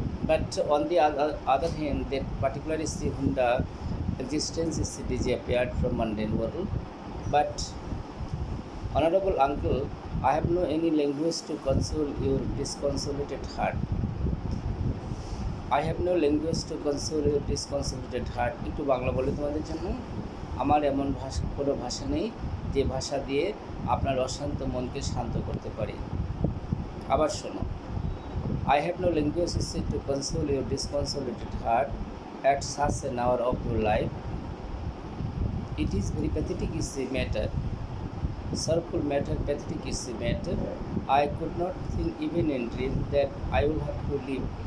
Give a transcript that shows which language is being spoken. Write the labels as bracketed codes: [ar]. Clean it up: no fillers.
[en] But on the other hand, that particular is the Honda existence is disappeared from mundane world. But honorable uncle, I have no any language to console your disconsolated heart. I have no language to console your disconsolated heart. [bn] একটু বাংলা বলে তোমাদের জন্য, আমার এমন কোনো ভাষা নেই যে ভাষা দিয়ে আপনার অশান্ত মনকে শান্ত করতে পারি। আবার শোনো, [en] I have no language to console your disconsolated heart at such an hour of your life. It is very pathetic is the matter. Sorrowful matter, pathetic is the matter. I could not think even in dream that I will have to live.